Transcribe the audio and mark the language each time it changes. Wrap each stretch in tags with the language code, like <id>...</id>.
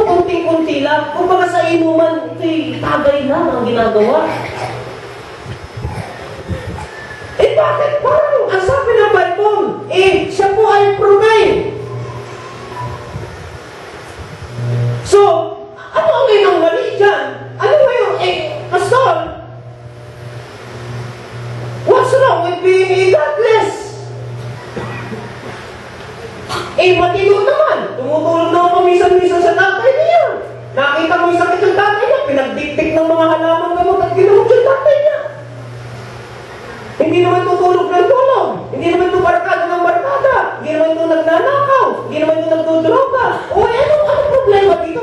<tl>Kunting-kunti lang. Kung baga sa inuman, ito'y tagay lang ang ginagawa. Eh bakit? Parang ang sabi ng Bible, siya po ay profane. So, ano ang inang mali dyan? Ano ngayon?</tl> <en>Pastor, what's wrong with being godless?</en> <tl>Matino naman. Tumutulog na ako minsan-minsan sa tatay niya. Nakita mo yung sakit ng tatay niya, pinagdiktik ng mga halamang gamot at ginamot yung tatay niya. Hindi naman tutulog ng tulog. Hindi naman ito barkada ng barkada. Hindi naman ito nagnanakaw. Hindi naman ito nagdudroga. Anong problema dito?</tl>